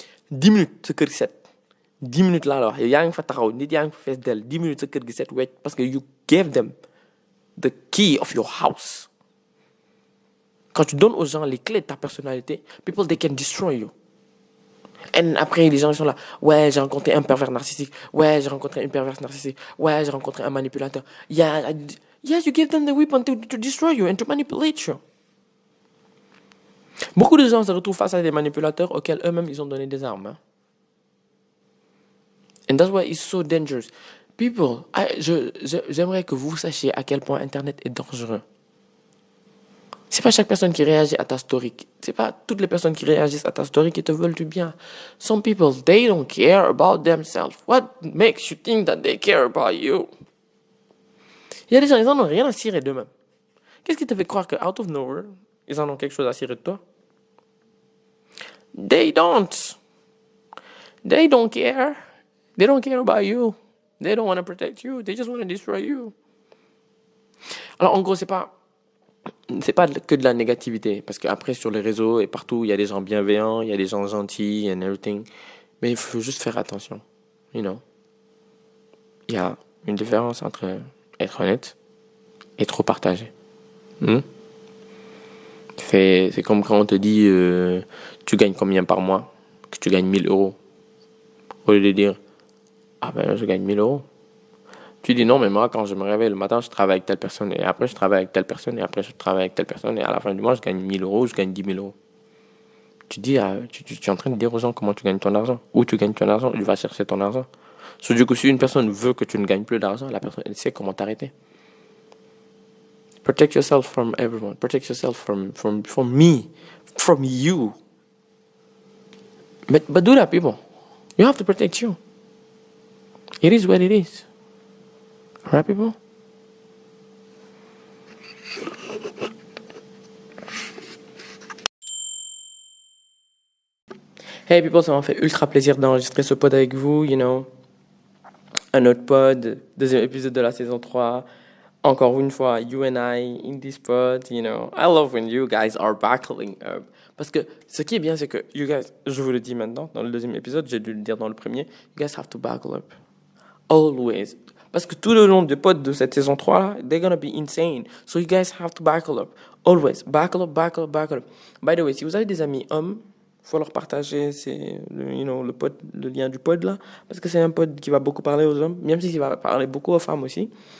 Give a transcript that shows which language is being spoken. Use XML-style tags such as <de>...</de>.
<wo>10 minutes, ce kër gi set. 10 minutes laa la wax yow yaa ngi fa taxaw nit yaa ngi fa fees del 10 minutes sa kër gi set wecc</wo> <fr>parce que</fr> <en>you gave them the key of your house.</en> <fr>Quand tu donnes aux gens les clés de ta personnalité,</fr> <en>people they can destroy you.</en> <fr>Et après les gens ils sont là, ouais j'ai rencontré un pervers narcissique, ouais j'ai rencontré une perverse narcissique, ouais j'ai rencontré un manipulateur.</fr> <en>Yeah, yes, you give them the weapon to destroy you and to manipulate you.</en> <fr>Beaucoup de gens se retrouvent face à des manipulateurs auxquels eux-mêmes ils ont donné des armes. Hein?</fr> <en>And that's why it's so dangerous.</en> <fr>People, j'aimerais que vous sachiez à quel point Internet est dangereux. C'est pas chaque personne qui réagit à ta story. C'est pas toutes les personnes qui réagissent à ta story qui te veulent du bien.</fr> <en>Some people, they don't care about themselves. What makes you think that they care about you?</en> <fr>Il y a des gens, ils en ont rien à cirer d'eux-mêmes. Qu'est-ce qui te fait croire que</fr> <en>out of nowhere,</en> <fr>ils en ont quelque chose à cirer de toi?</fr> <en>They don't care. They don't care about you. They don't want to protect you. They just want to destroy you.</en> <fr>Alors, en gros, c'est pas que de la négativité. Parce qu'après, sur les réseaux et partout, il y a des gens bienveillants, il y a des gens gentils</fr> <en>and everything.</en> <fr>Mais il faut juste faire attention.</fr> <en>You know.</en> <fr>Il y a une différence entre être honnête et trop partager. Hmm? C'est comme quand on te dit tu gagnes combien par mois, que tu gagnes 1000 euros. Au lieu de dire ah ben je gagne 1000 euros. Tu dis non, mais moi quand je me réveille le matin, je travaille avec telle personne et après je travaille avec telle personne et après je travaille avec telle personne et à la fin du mois je gagne 1000 euros, je gagne 10 000 euros. Tu dis, tu es en train de dire aux gens comment tu gagnes ton argent, où tu gagnes ton argent, tu vas chercher ton argent. Du coup, si une personne veut que tu ne gagnes plus d'argent, la personne elle sait comment t'arrêter.</fr> <en>Protect yourself from everyone. Protect yourself from me, from you. But do that, people. You have to protect you. It is what it is. Right, people? Hey, people,</en> <fr>ça m'a fait ultra plaisir d'enregistrer ce pod avec vous, un autre pod, deuxième épisode de la saison 3. Encore une fois,</fr> <en>you and I in this pod, I love when you guys are buckling up.</en> <fr>Parce que ce qui est bien, c'est que</fr> <en>you guys,</en> <fr>je vous le dis maintenant, dans le deuxième épisode, j'ai dû le dire dans le premier,</fr> <en>you guys have to buckle up. Always.</en> <fr>Parce que tout le long du pod de cette saison 3 là,</fr> <en>they're gonna be insane. So you guys have to buckle up. Always. Buckle up, buckle up, buckle up.</en> <fr>By the way, si vous avez des amis hommes, faut leur partager le lien du pod là, parce que c'est un pod qui va beaucoup parler aux hommes, même s'il va parler beaucoup aux femmes aussi.</fr>